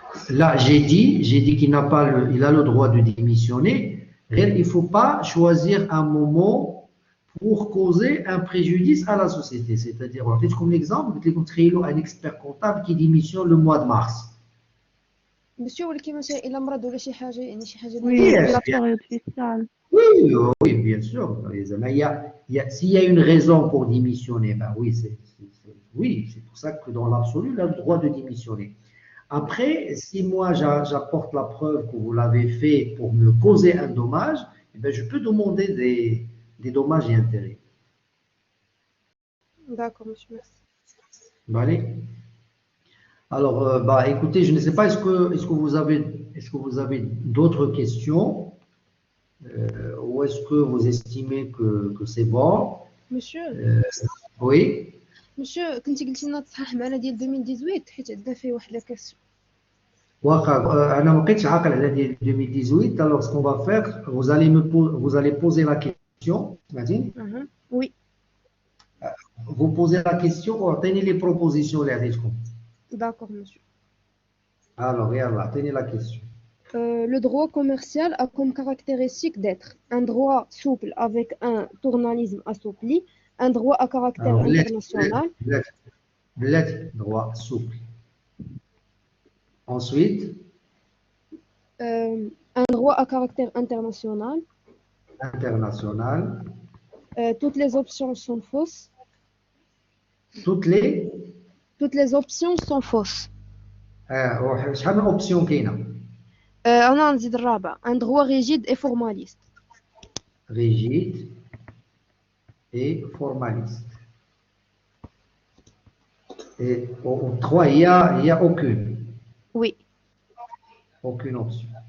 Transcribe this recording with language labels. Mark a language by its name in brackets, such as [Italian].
[French] Là, j'ai dit qu'il n'a pas il a le droit de démissionner. Il ne faut pas choisir un moment pour causer un préjudice à la société. C'est-à-dire, en fait, comme l'exemple, un expert comptable qui démissionne le mois de mars. [Arabic] Monsieur, ولكن مثلا إلا مرض ولا شي حاجة يعني شي حاجة [French] Oui, [English] Yes, [French] la bien. période fiscale. Oui, bien sûr. S'il y a une raison pour démissionner, ben oui, c'est pour ça que dans l'absolu, il a le droit de démissionner. Après, si moi j'apporte la preuve que vous l'avez fait pour me causer un dommage, eh ben, je peux demander des dommages et intérêts. D'accord, monsieur, merci. Bon, allez. Alors, bah, écoutez, je ne sais pas, est-ce que vous avez d'autres questions ou est-ce que vous estimez que c'est bon? Monsieur, Oui. [Arabic] monsieur, كنتي قلتي لنا تصحح معنا ديال 2018 حيت عندنا فيه واحد لا كاس. واخا انا ما بقيتش عاقل على ديال 2018. [French] alors ce qu'on va faire, vous allez poser la question. Imagine. Oui. Vous posez la question [Arabic] وعطيني [French] les propositions [Arabic] اللي عطيتكم. [French] D'accord, monsieur. Alors [Arabic] يلا عطيني [French] la question. Le droit commercial a comme caractéristique d'être un droit souple avec un tournalisme assoupli, un droit à caractère Alors, international. droit souple. Ensuite, Un droit à caractère international. International. Toutes les options sont fausses. Toutes les Toutes les options sont fausses. [Arabic] شحال من option كاينه أنا نزيد الرابع. [French] Un droit rigide et formaliste. rigide et formaliste. Et au 3, il y a Oui. aucune option.